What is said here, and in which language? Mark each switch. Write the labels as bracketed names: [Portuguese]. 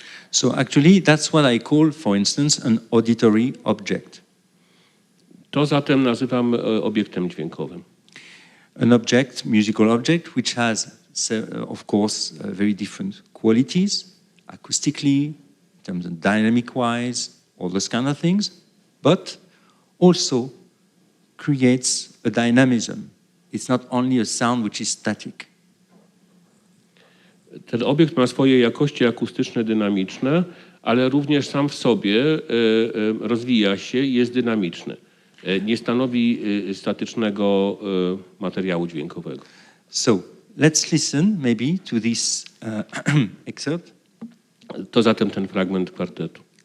[English] So actually that's what I call, for instance, an auditory object. [Polish] To zatem nazywam obiektem dźwiękowym. [English] An object, musical object, which has, of course, very different qualities, acoustically, in terms of dynamic-wise, all those kind of things, but also creates a dynamism. It's not only a sound which is static. [Polish] Ten obiekt ma swoje jakości akustyczne, dynamiczne, ale również sam w sobie rozwija się i jest dynamiczny. Nie stanowi statycznego materiału dźwiękowego. [English] So, let's listen maybe to this excerpt. [Polish] To zatem ten fragment kwartetu.